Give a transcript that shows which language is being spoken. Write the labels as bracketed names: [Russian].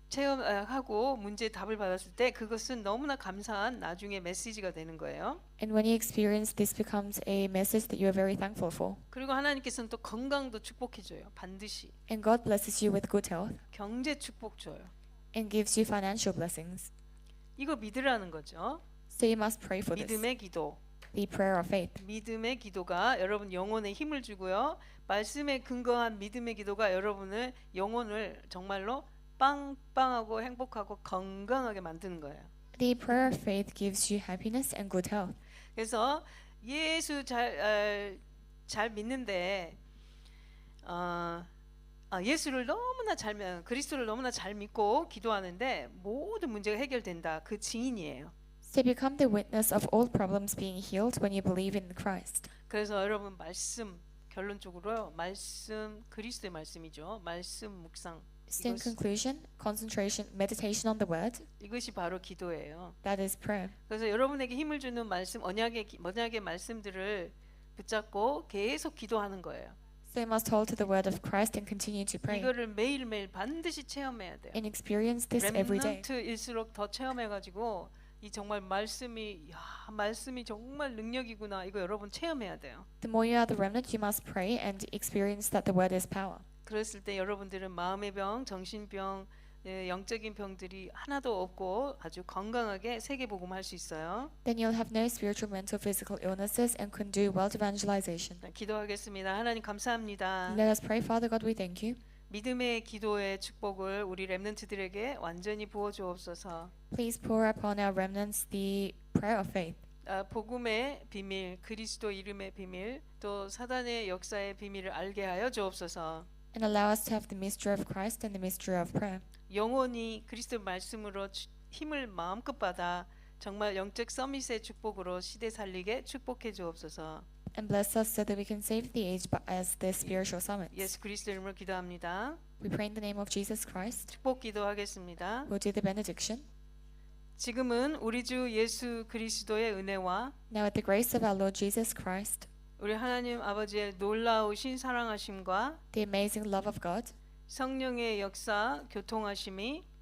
[Korean] 체험하고 문제 답을 받았을 때 그것은 너무나 감사한 나중에 메시지가 되는 거예요. [English] And when you experience this, becomes a message that you are very thankful for. [Korean] 그리고 하나님께서는 또 건강도 축복해 줘요. 반드시. [English] And God blesses you with good health [Korean] 경제 축복 줘요. [English] and gives you financial blessings. [Korean] 이거 믿으라는 거죠. [English] So you must pray for this. [Korean] 믿음의 기도. [English] The prayer of faith. [Korean] 믿음의 기도가 여러분 영혼에 힘을 주고요. 말씀에 근거한 믿음의 기도가 여러분의 영혼을 정말로 빵빵하고 행복하고 건강하게 만드는 거예요. [English] The prayer of faith gives you happiness and good health. [Korean] 그래서 예수 잘 믿는데 예수를 너무나 그리스도를 너무나 잘 믿고 기도하는데 모든 문제가 해결된다. 그 증인이에요. [English] So become the witness of all problems being healed when you believe in Christ. [Korean] 그래서 여러분 결론적으로 말씀 그리스도의 말씀이죠. 말씀 묵상. [English] So in conclusion, concentration, meditation on the word, [Korean] 이것이 바로 기도예요. [English] that is prayer. [Korean] 그래서 여러분에게 힘을 주는 말씀, 언약의 말씀들을 붙잡고 계속 기도하는 거예요. [English] So you must hold to the word of Christ and continue to pray [Korean] 이거를 매일매일 반드시 체험해야 돼요. [English] and experience this every day. [Korean] 렘넌트일수록 더 체험해가지고 이 정말 말씀이 정말 능력이구나 이거 여러분 체험해야 돼요. [English] The more you are the remnant, you must pray and experience that the word is power. [Korean] 그랬을 때 여러분들은 마음의 병, 정신병, 영적인 병들이 하나도 없고 아주 건강하게 세계복음할 수 있어요. [English] Then you'll have no spiritual, mental, physical illnesses and can do world evangelization. [Korean] 기도하겠습니다. 하나님 감사합니다. [English] Let us pray. Father God, we thank you. [Korean] 믿음의 기도의 축복을 우리 렘넌트들에게 완전히 부어 주옵소서. [English] Please pour upon our remnants the prayer of faith. [Korean] 복음의 비밀, 그리스도 이름의 비밀, 또 사단의 역사의 비밀을 알게 하여 주옵소서. [English] And allow us to have the mystery of Christ and the mystery of prayer. [Korean] 영원히 그리스도 말씀으로 힘을 마음껏 받아 정말 영적 서밋의 축복으로 시대 살리게 축복해 주옵소서. [English] And bless us so that we can save the age as the spiritual summits. [Korean] 예수 그리스도 이름으로 기도합니다. [English] We pray in the name of Jesus Christ. [Korean] 축복 기도하겠습니다. [English] We'll do the benediction. [Korean] 지금은 우리 주 예수 그리스도의 은혜와 [English] Now at the grace of our Lord Jesus Christ, [Korean] 우리 하나님 아버지의 놀라우신 사랑하심과 [English] the amazing love of God, [Korean] 성령의 역사 교통하심이